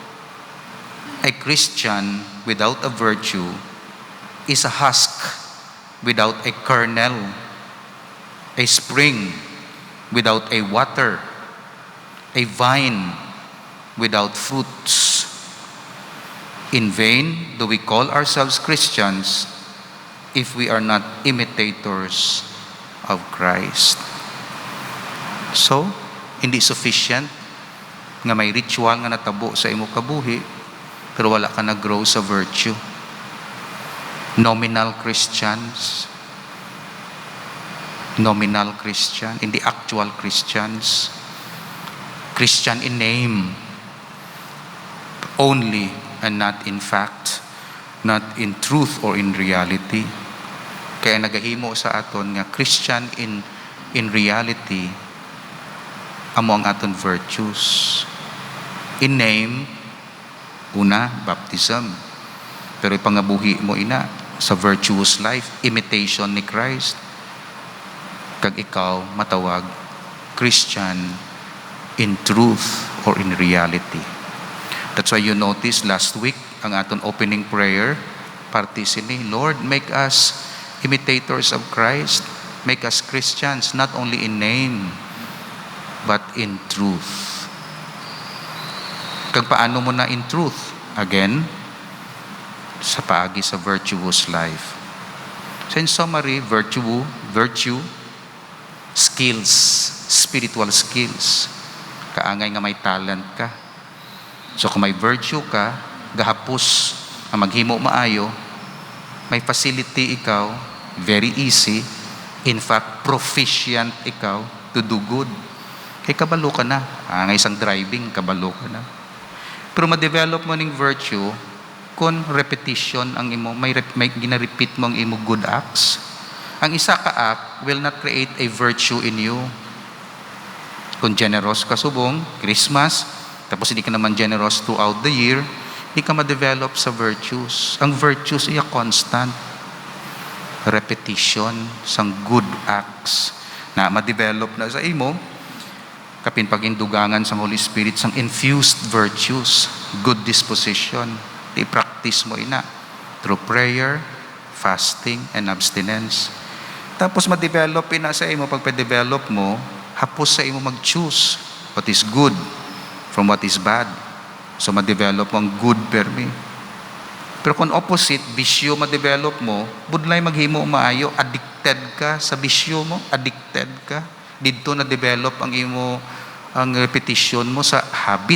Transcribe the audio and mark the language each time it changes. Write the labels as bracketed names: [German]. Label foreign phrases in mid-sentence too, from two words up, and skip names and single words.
[English] A Christian without a virtue is a husk without a kernel, a spring without a water, a vine without fruits. In vain do we call ourselves Christians if we are not imitators of Christ. So, [Hiligaynon] hindi sufficient nga may ritual nga natabo sa imo kabuhi, pero wala ka nag-grow sa virtue. [English] Nominal Christian, hindi actual Christians. Christian in name only, and not in fact, not in truth or in reality. [Hiligaynon] Kaya nagahimo sa aton nga [English] Christian in reality [Hiligaynon] amo ang aton virtues. [English] In name, una, baptism. [Hiligaynon] Pero ipangabuhi mo ina sa [English] virtuous life, [Hiligaynon] imitation ni Christ. Kag ikaw matawag [English] Christian in truth or in reality. That's why you notice last week, [Hiligaynon] ang aton [English] opening prayer, [Hiligaynon] parte sini, [English] Lord, make us imitators of Christ. Make us Christians, not only in name, but in truth. [Hiligaynon] Kag paano mo na [English] in truth? Again, [Hiligaynon] sa paagi sa [English] virtuous life. So in summary, virtue, skills, spiritual skills. [Hiligaynon] Kaangay nga may talent ka. So kung may virtue ka, gahapos ang maghimo maayo, may facility ikaw, [English] very easy, in fact, proficient ikaw to do good. [Hiligaynon] Kay kabalo ka na. Ang isang driving, kabalo ka na. Pero ma-develop mo ng virtue kung repetition ang imo, may gina-repeat mo ang imo [English] good acts. [Hiligaynon] Ang isa ka [English] act will not create a virtue in you. [Hiligaynon] Kung generous ka subong, Christmas, tapos hindi ka naman generous [English] throughout the year, [Hiligaynon] hindi ka ma-develop sa virtues. Ang virtues ay [English] constant repetition [Hiligaynon] sang [English] good acts [Hiligaynon] na ma-develop na sa imo, kapin pagindugangan sa [English] Holy Spirit [Hiligaynon] sang [English] infused virtues, good disposition. [Hiligaynon] I-practice mo ina [English] through prayer, fasting, and abstinence. [Hiligaynon] Tapos ma-develop ina sa imo, pagpa-develop mo, hapos sa imo mag-choose [English] what is good from what is bad. [Hiligaynon] So ma-develop mo ang good permi. Pero kung opposite, bisyo ma-develop mo, budlay maghimo maayo, addicted ka sa bisyo mo, addicted ka. Dito na-develop ang imo, ang repetition mo sa habit.